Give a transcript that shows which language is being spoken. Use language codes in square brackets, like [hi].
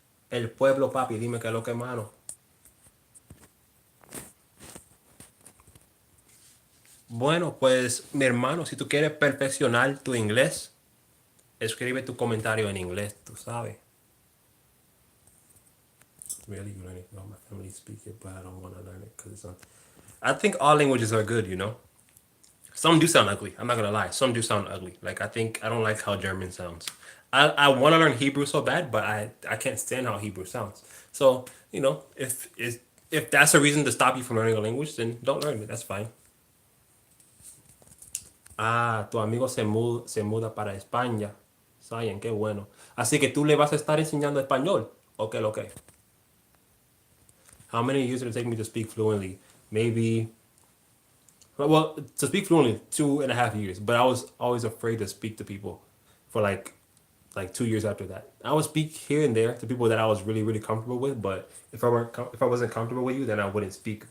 [es] El pueblo, papi, dime qué es lo que mano. Bueno, pues mi hermano, si tú quieres perfeccionar tu inglés, escribe tu comentario en inglés, tú sabes. [en] Really learning. No, my family speak it, but I don't want to learn it because it's not. I think all languages are good, you know. Some do sound ugly. I'm not gonna lie. Some do sound ugly. Like I don't like how German sounds. I want to learn Hebrew so bad, but I can't stand how Hebrew sounds. So you know, if that's a reason to stop you from learning a language, then don't learn it. That's fine. [es] Ah, tu amigo se muda para España. Sayen, qué bueno. Así que tú le vas a estar enseñando español. ¿O qué lo que? [en] How many years did it take me to speak fluently? Maybe, well, to speak fluently, 2.5 years. But I was always afraid to speak to people for like 2 years after that. I would speak here and there to people that I was really really comfortable with. But if I wasn't comfortable with you, then I wouldn't speak.